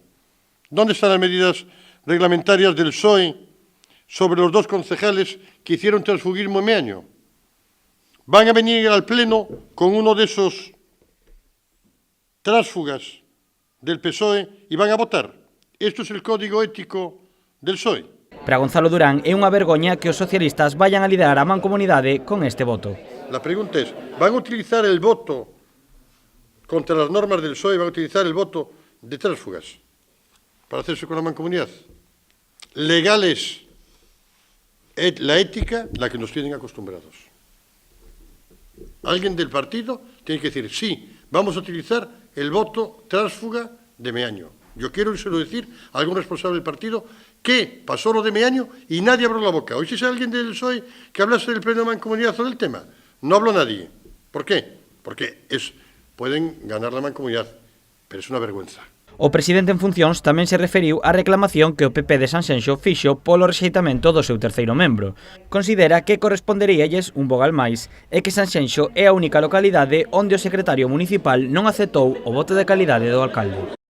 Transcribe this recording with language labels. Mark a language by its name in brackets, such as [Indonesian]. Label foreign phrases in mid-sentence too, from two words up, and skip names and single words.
[Spanish] ¿Dónde están las medidas reglamentarias del PSOE sobre los dos concejales que hicieron transfugismo en Meaño? Van a venir al Pleno con uno de esos tránsfugas del PSOE y van a votar. Esto es el código ético del PSOE. [Galician] Para Gonzalo Durán é unha vergoña que os socialistas vayan a liderar a Mancomunidade con este voto. [Spanish] La pregunta es, ¿van a utilizar el voto contra las normas del PSOE, van a utilizar el voto de tránsfugas para hacerse con la Mancomunidad? Legales, la ética, la que nos tienen acostumbrados. Alguien del partido tiene que decir, sí, vamos a utilizar el voto tránsfuga de Meaño. Yo quiero decir a algún responsable del partido que pasó lo de Meaño y nadie abrió la boca. Hoy si es alguien del PSOE que hablase del Pleno de Mancomunidad o del tema, no habló nadie. ¿Por qué? Porque pueden ganar la Mancomunidad, pero es una vergüenza. [Galician] O presidente en funcións tamén se referiu á reclamación que o PP de Sanxenxo fixo polo rexeitamento do seu terceiro membro. Considera que corresponderíalles un vogal máis e que Sanxenxo é a única localidade onde o secretario municipal non aceptou o voto de calidade do alcalde.